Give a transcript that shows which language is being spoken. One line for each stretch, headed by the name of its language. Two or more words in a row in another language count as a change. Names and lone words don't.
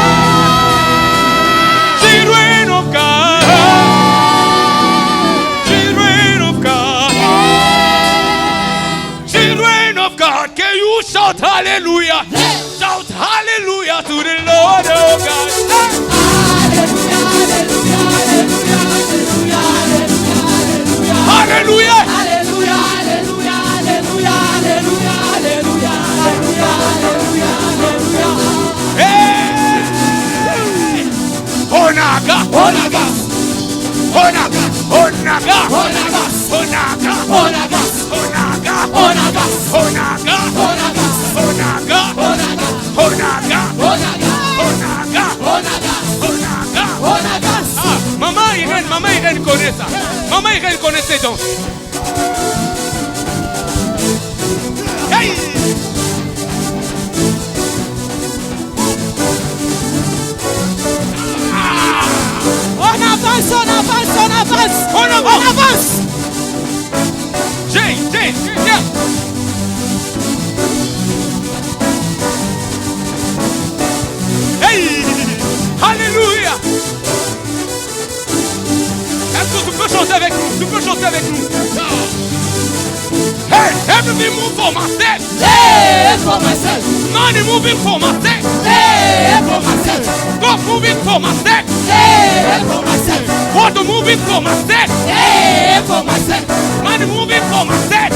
English: Children of God. Children of God. Children of God. Can you shout hallelujah? Shout hallelujah to the Lord of God. Hallelujah. Hey. Onaga. Onaga. Onaga. Onaga. Onaga. Onaga. Onaga. Onaga. Onaga. Onaga. Onaga. Onaga. Onaga. Onaga. Onaga. danse.
French: Hey! On avance, on avance, on avance. On avance. On avance.
English: Jay, yeah. Hey!
French: Alléluia! Est-ce que tu peux chanter avec nous? Tu peux chanter avec nous? Hey!
English: Everybody move for myself! Hey, for myself. Money moving for myself! Hey, for myself. God moving for myself! Hey, for myself. Water moving for myself! Hey, for myself. Money moving for myself!